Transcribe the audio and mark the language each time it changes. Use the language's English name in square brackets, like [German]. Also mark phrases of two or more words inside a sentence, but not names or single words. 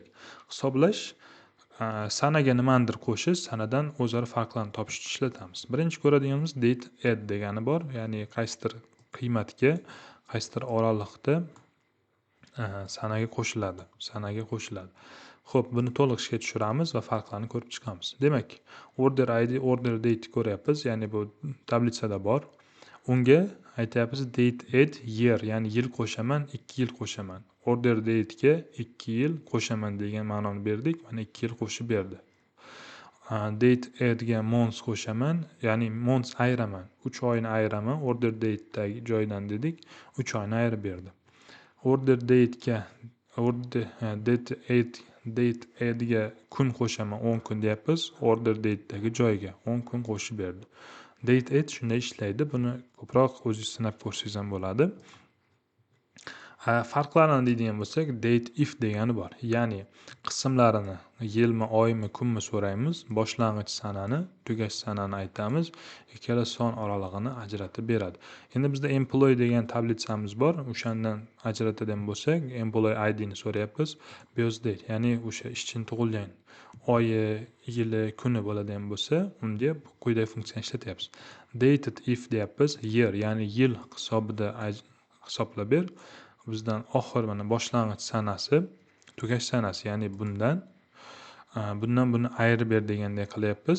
[Uzbek] Hisoblash sanaga nimanidir qo'shish, sanadan o'zaro farqlarni topishni ishlatamiz. Birinchi ko'radiganimiz [English] date add [Uzbek] degani bor, ya'ni qaysidir qiymatga, qaysidir oraliqda sanaga qo'shiladi. Xo'p, buni to'liq ishga tushiramiz va farqlarni ko'rib chiqamiz. Demak, [English] order id, order date [Uzbek] ko'ryapmiz, ya'ni bu tablitsada bor. Unga aytyapmiz [English] date add year, [Uzbek] ya'ni yil qo'shaman, 2 yil qo'shaman. [English] Order date [Uzbek] ga 2 yil qo'shaman degan ma'noni berdik. Mana 2 yil qo'shib berdi. [English] Date add [Uzbek] ga months qo'shaman, ya'ni months ayiraman, 3 oyni ayiraman. [English] Order date [Uzbek] dagi joydan dedik, 3 oyni ayirib berdi. [English] Order date [Uzbek] ga [English] date add [Uzbek] ga kun qo'shaman, 10 kun deyapmiz. [English] Order date [Uzbek] dagi joyga 10 kun qo'shib berdi. [English] Date add [Uzbek] shunday ishlaydi. Buni ko'proq o'zingiz sinab ko'rsangiz ham bo'ladi. Farqlarini deydigan bo'lsak, [English] date if [Uzbek] degani bor. Ya'ni qismlarini yilmi, oymi, kunmi so'raymiz. Boshlang'ich sanani, tugash sanani aytamiz. Ikkala son oralig'ini ajratib beradi. Endi bizda employee degan tablitsamiz bor. O'shandan ajratadigan bo'lsak, [English] employee ID [Uzbek] ni so'rayapmiz. [English] Birth date, [Uzbek] ya'ni o'sha ishchini tug'ilgan oyi, yili, kuni bo'ladigan bo'lsa, unga quyidagi funksiyani ishlatyapmiz. [English] Dated if [Uzbek] deyapmiz, year, ya'ni yil hisobida hisoblab ber. Bizdan oxir mana boshlang'ich sanasi, tugash sanasi, ya'ni bundan buni ayirib ber deganday qilyapmiz.